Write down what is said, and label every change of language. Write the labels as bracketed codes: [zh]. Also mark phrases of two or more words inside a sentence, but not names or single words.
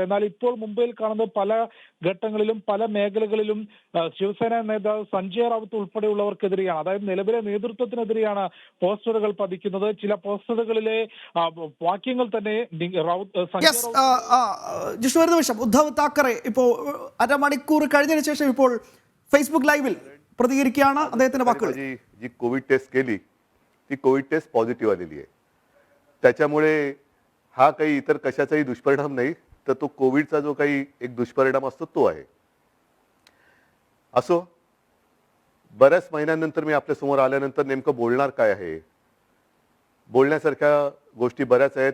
[ml] എന്നാൽ ഇപ്പോൾ മുംബൈയിൽ കാണുന്നത് പല ഘട്ടങ്ങളിലും പല മേഖലകളിലും ശിവസേന നേതാവ് സഞ്ജയ് റാവത്ത് ഉൾപ്പെടെയുള്ളവർക്കെതിരെയാണ്, അതായത് നിലവിലെ നേതൃത്വത്തിനെതിരെയാണ് പോസ്റ്ററുകൾ പതിക്കുന്നത്. ചില പോസ്റ്ററുകളിലെ വാക്യങ്ങൾ തന്നെ ജിഷ്ണു ഒരു നിമിഷം. ഉദ്ധവ് താക്കറെ ഇപ്പോൾ അരമണിക്കൂർ കഴിഞ്ഞതിന് ശേഷം ഇപ്പോൾ ഫേസ്ബുക്ക് ലൈവിൽ പ്രതികരിക്കുകയാണ്. അദ്ദേഹത്തിന്റെ വാക്കുകൾ. [mr] जी कोविड टेस्ट केली ती कोविड टेस्ट पॉझिटिव्ह आलेली आहे. त्याच्यामुळे हा काही इतर कशाचाही दुष्परिणाम नाही, तर तो कोविडचा जो काही एक दुष्परिणाम असतो तो आहे. असो, बऱ्याच महिन्यानंतर मी आपल्या समोर आल्यानंतर नेमकं बोलणार काय आहे, बोलण्यासारख्या गोष्टी बऱ्याच आहेत.